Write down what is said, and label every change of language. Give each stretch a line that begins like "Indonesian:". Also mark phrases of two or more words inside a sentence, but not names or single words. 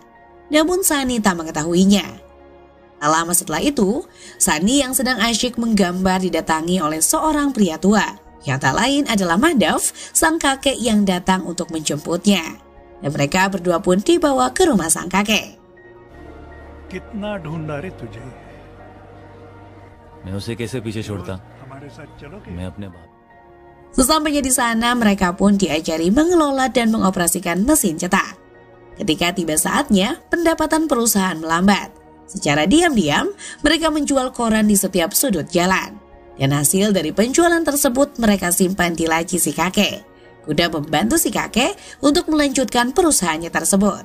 Indonesian: Namun Sani tak mengetahuinya. Tak lama setelah itu, Sani yang sedang asyik menggambar didatangi oleh seorang pria tua, yang tak lain adalah Mahdav, sang kakek yang datang untuk menjemputnya. Dan mereka berdua pun dibawa ke rumah sang kakek.
Hindi: कितना ढूंढा रे तुझे मैं उसे कैसे पीछे छोड़ता. हमारे साथ चलोगे मैं अपने बाप.
Indonesian: Sesampainya di sana, mereka pun diajari mengelola dan mengoperasikan mesin cetak. Ketika tiba saatnya, pendapatan perusahaan melambat. Secara diam-diam, mereka menjual koran di setiap sudut jalan. Dan hasil dari penjualan tersebut mereka simpan di laci si kakek, guna membantu si kakek untuk melanjutkan perusahaannya tersebut.